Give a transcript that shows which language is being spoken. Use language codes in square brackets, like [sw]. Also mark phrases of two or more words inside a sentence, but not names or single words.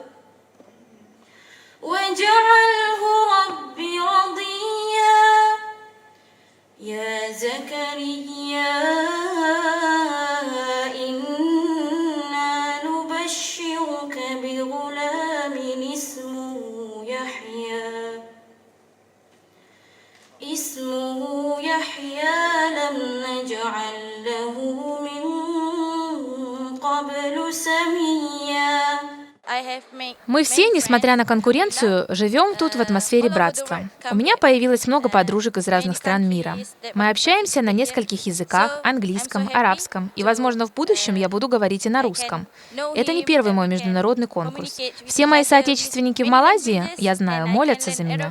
[ar] واجعله رب رضيا يا زكريا إنا نبشرك بغلام اسمه يحيى لم نجعل له من قبل سميا. [ru] Мы все, несмотря на конкуренцию, живем тут в атмосфере братства. У меня появилось много подружек из разных стран мира. Мы общаемся на нескольких языках: английском, арабском, и, возможно, в будущем я буду говорить и на русском. Это не первый мой международный конкурс. Все мои соотечественники в Малайзии, я знаю, молятся за меня.